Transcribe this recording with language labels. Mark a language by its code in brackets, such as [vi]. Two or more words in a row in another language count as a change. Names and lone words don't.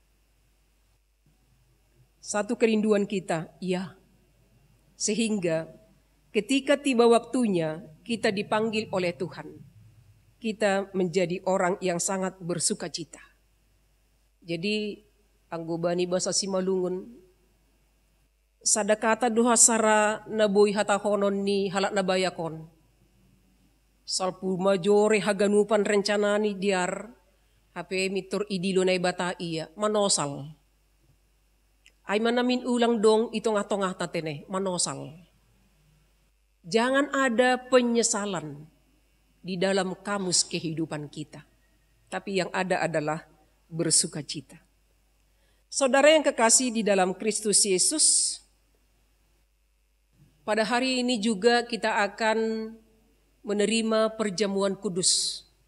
[id] Satu kerinduan kita, ya. Sehingga ketika tiba waktunya kita dipanggil oleh Tuhan, kita menjadi orang yang sangat bersuka cita. Jadi, [bts] anggobani bahasa Simalungun, sadakata doha sara naboy hatahonon ni halak nabayakon. Salpu majore haganupan rencana ni diar, hape mitur idilo na ibata iya, manosal. Ay manamin ulang dong itong atong tatene, manosal. [id] Jangan ada penyesalan di dalam kamus kehidupan kita. Tapi yang ada adalah bersuka cita. Saudara yang kekasih di dalam Kristus Yesus, pada hari ini juga kita akan menerima perjamuan kudus,